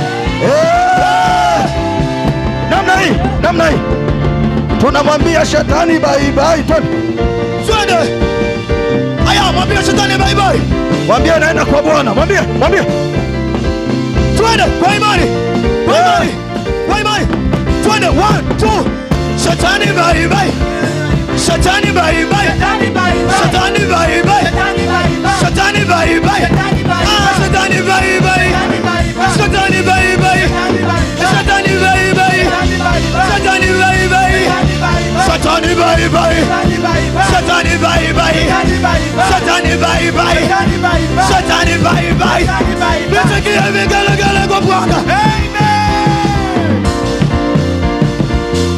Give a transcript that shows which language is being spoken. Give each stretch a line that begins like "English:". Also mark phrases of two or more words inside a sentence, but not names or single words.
Swahili: Namna hii tunamwambia shetani
English: bye bye.
Swahili: Twende. Aya, mwambie shetani
English: bye bye.
Swahili: Mwambie naenda kwa Bwana. Mwambie. Twende kwa imani. Kwa imani. Twende 1 2. Shetani
English: bye bye.
Swahili: Shetani
English: bye bye.
Swahili: Shetani
English: bye bye.
Swahili: Shetani
English: bye bye.
Swahili: Shetani
English: bye bye.
Swahili: Shetani
English: bye bye.
Swahili: Shetani
English: bye bye.
Swahili: Shetani
English: bye bye.
Swahili: Shetani
English: bye bye.
Swahili: Shetani
English: bye bye.
Swahili: Shetani
English: bye bye.
Swahili: Shetani
English: bye bye.
Swahili: Shetani
English: bye bye.
Swahili: Nisikie vigelegele kwa Bwana. Amen.